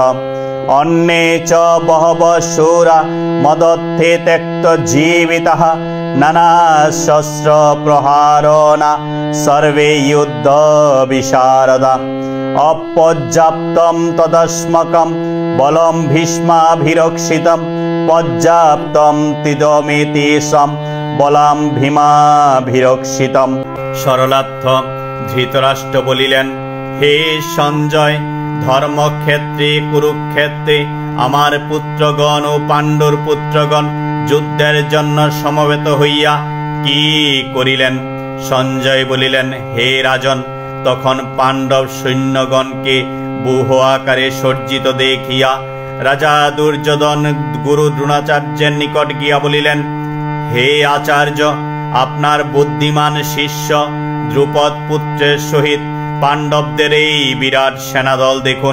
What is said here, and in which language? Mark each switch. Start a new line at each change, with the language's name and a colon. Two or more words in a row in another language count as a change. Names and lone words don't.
Sanskrit: अन्ये च बहवः शूरा मदर्थे त्यक्तजीविताः नानाशस्त्रप्रहारेण सर्वे युद्धविशारदा। अपर्याप्तं तदस्माकं बलं भीष्माभिरक्षितं पर्याप्तं तिदमेतेषां बलं भीमाभिरक्षितं।
Bangla: सरलार्थ धृतराष्ट्र বলিলেন, হে সঞ্জয়, ধর্মক্ষেত্রে কুরুক্ষেত্রে আমার পুত্রগণ ও পাণ্ডুর পুত্রগণ যুদ্ধের জন্য সমবেত হইয়া কি করিলেন? সঞ্জয় বলিলেন, হে রাজন, তখন পাণ্ডব সৈন্যগণকে ব্যূহ আকারে সজ্জিত দেখিয়া রাজা দুর্যোধন গুরু দ্রোণাচার্যের নিকট গিয়া বলিলেন, হে আচার্য, আপনার বুদ্ধিমান শিষ্য দ্রুপদ পুত্রের সহিত পাণ্ডবদের এই বিরাট সেনাদল দেখুন।